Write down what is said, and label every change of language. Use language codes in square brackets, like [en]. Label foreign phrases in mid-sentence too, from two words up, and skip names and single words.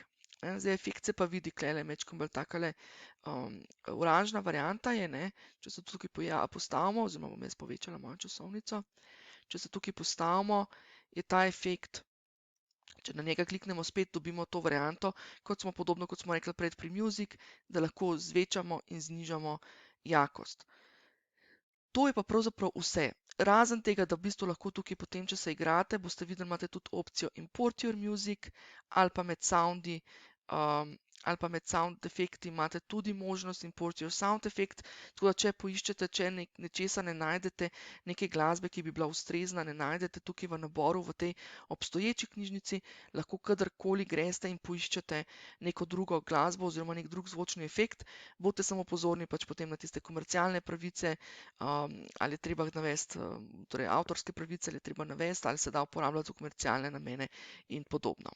[sl] Zdaj efekt se pa vidi, klele mečkam bolj takale oranžna varianta je, ne, če se tukaj postavimo, oziroma bom jaz povečala mojo časovnico, če se tukaj postavimo, je ta efekt, če na njega kliknemo spet, dobimo to varianto, podobno kot smo rekli prej pri Music, da lahko zvečamo in znižamo jakost. To je pa pravzaprav vse. Razen tega, da v bistvu lahko tukaj potem, če se igrate, boste videli, imate tudi opcijo [en] Import your music [sl] ali pa med soundi, ali pa med sound efekti imate tudi možnost [en] Import your sound effect, [sl] tako da če poiščete, če nečesa ne najdete, neke glasbe, ki bi bila ustrezna, ne najdete tukaj v naboru v tej obstoječi knjižnici, lahko kadarkoli greste in poiščete neko drugo glasbo oziroma nek drug zvočni efekt, boste samo pozorni pač potem na tiste komercialne pravice, ali je treba navesti, torej avtorske pravice, ali je treba navesti, ali se da uporabljati v komercialne namene in podobno.